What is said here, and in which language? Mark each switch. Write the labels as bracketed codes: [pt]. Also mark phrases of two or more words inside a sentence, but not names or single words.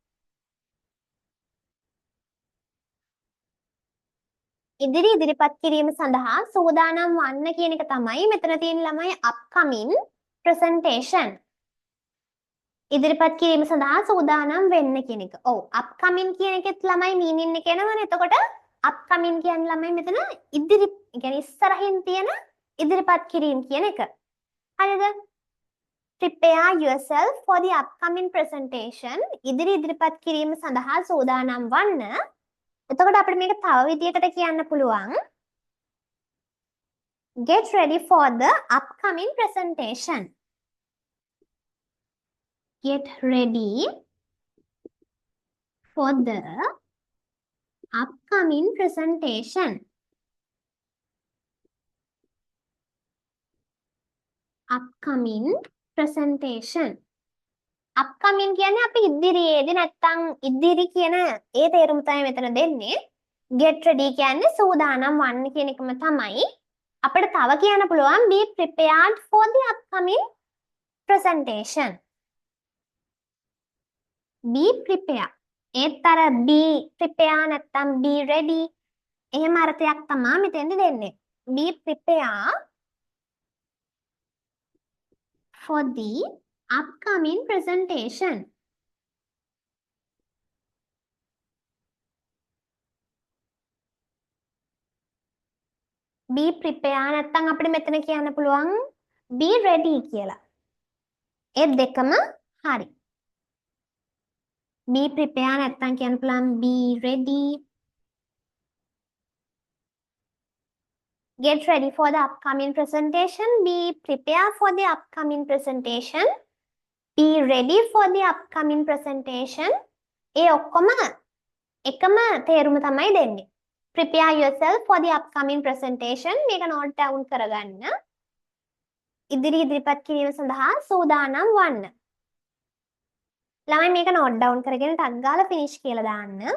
[si] ඉදිරිපත් කිරීම සඳහා සූදානම් වන්න කියන එක තමයි මෙතන තියෙන ළමයි [en] upcoming presentation. [si] ඉදිරිපත් කිරීම සඳහා සූදානම් වෙන්න කියන එක. ඔව් upcoming කියන එකෙත් ළමයි meaning එක එනවනේ. එතකොට upcoming කියන්නේ ළමයි මෙතන يعني ඉස්සරහින් තියෙන ඉදිරිපත් කිරීම කියන එක. හරිද? [en] Prepare yourself for the upcoming presentation. [si] ඉදිරිපත් කිරීම සඳහා සූදානම් වන්න. එතකොට අපිට මේක තව විදියකට කියන්න පුළුවන්. [en] Get ready for the upcoming presentation. Get ready for the upcoming presentation. Upcoming presentation. [si] Upcoming කියන්නේ අපි ඉදිරියේදී නැත්තම් ඉදිරි කියන ඒ තේරුම තමයි මෙතන දෙන්නේ. [en] Get ready [si] කියන්නේ සූදානම් වන්න කියන එකම තමයි. අපිට තව කියන්න පුළුවන් [en] be prepared for the upcoming presentation. Be prepared. [si] ඒත් අර [en] be prepare [si] නැත්තම් [en] be ready [si] එහෙම අර්ථයක් තමයි මෙතෙන්දි දෙන්නේ. [en] Be prepared for the upcoming presentation. Be prepared නැත්තම් අපිට මෙතන කියන්න පුළුවන් be ready කියලා. [si] ඒ දෙකම හරි. [en] Be prepared [si] නැත්තම් කියන්න පුළුවන් [en] be ready. Get ready for the upcoming presentation. Be prepared for the upcoming presentation. Be ready for the upcoming presentation. [si] ඒ ඔක්කොම එකම තේරුම තමයි දෙන්නේ. [en] Prepare yourself for the upcoming presentation. [si] මේක [en] note down [si] කරගන්න. ඉදිරිපත් කිරීම සඳහා සූදානම් වන්න. ළමයි මේක [en] note down [si] කරගෙන ටක් ගාලා finish කියලා දාන්න.